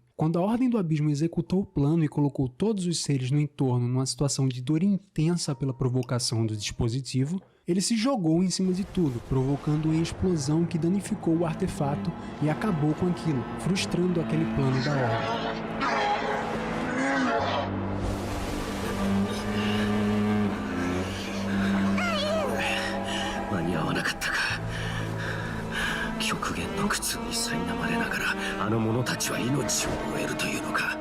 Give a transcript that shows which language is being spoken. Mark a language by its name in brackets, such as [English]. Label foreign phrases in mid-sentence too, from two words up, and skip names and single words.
[Portuguese] Quando a Ordem do Abismo executou o plano e colocou todos os seres no entorno numa situação de dor intensa pela provocação do dispositivo, ele se jogou em cima de tudo, provocando uma explosão que danificou o artefato e acabou com aquilo, frustrando aquele plano da Ordem. [Japanese] 間に合わなかったか。極限の苦痛に苛まれながらあの者たちは命を終えるというのか。